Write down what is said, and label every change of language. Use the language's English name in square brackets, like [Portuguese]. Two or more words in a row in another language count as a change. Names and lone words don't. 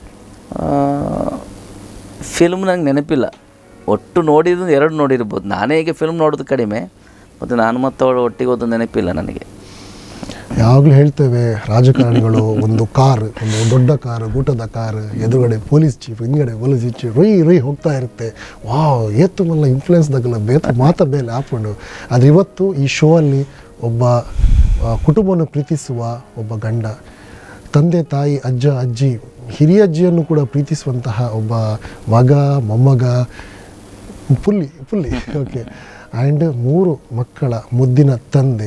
[Kannada] ಫಿಲ್ಮ್ ನಂಗೆ ನೆನಪಿಲ್ಲ, ಒಟ್ಟು ನೋಡಿದ್ದು 2 ನೋಡಿರ್ಬೋದು. ನಾನೇ ಈಗ ಫಿಲ್ಮ್ ನೋಡೋದು ಕಡಿಮೆ, ಮತ್ತು ನಾನು ಮತ್ತು ಅವಳು ಒಟ್ಟಿಗೆ ಹೋದ ನೆನಪಿಲ್ಲ ನನಗೆ. ಯಾವಾಗಲೂ ಹೇಳ್ತೇವೆ ರಾಜಕಾರಣಿಗಳು ಒಂದು ಕಾರ್, ಒಂದು ದೊಡ್ಡ ಕಾರು, ಗೂಟದ ಕಾರು, ಎದುರುಗಡೆ ಪೊಲೀಸ್ ಚೀಫ್, ಹಿಂದ್ಗಡೆ ಪೊಲೀಸ್ ಚೀಫ್, ರೊಯ್ ಹೋಗ್ತಾ ಇರುತ್ತೆ. [Tulu] ವಾವ್ ಏತು ಮಲ್ಲ ಇನ್ಫ್ಲುಯೆನ್ಸ್ ದಗಲ್ಲ ಬೇತ ಮಾತ ಬೇಲೆ ಹಾಕ್ಕೊಂಡು. [Kannada] ಆದರೆ ಇವತ್ತು ಈ ಶೋ ಅಲ್ಲಿ ಒಬ್ಬ ಕುಟುಂಬವನ್ನು ಪ್ರೀತಿಸುವ ಒಬ್ಬ ಗಂಡ, ತಂದೆ ತಾಯಿ ಅಜ್ಜ ಅಜ್ಜಿ ಹಿರಿಯಜ್ಜಿಯನ್ನು ಕೂಡ ಪ್ರೀತಿಸುವಂತಹ ಒಬ್ಬ ಮಗ ಮೊಮ್ಮಗ, [English] fully okay, [Kannada] ಆ್ಯಂಡ್ 3 ಮಕ್ಕಳ ಮುದ್ದಿನ ತಂದೆ.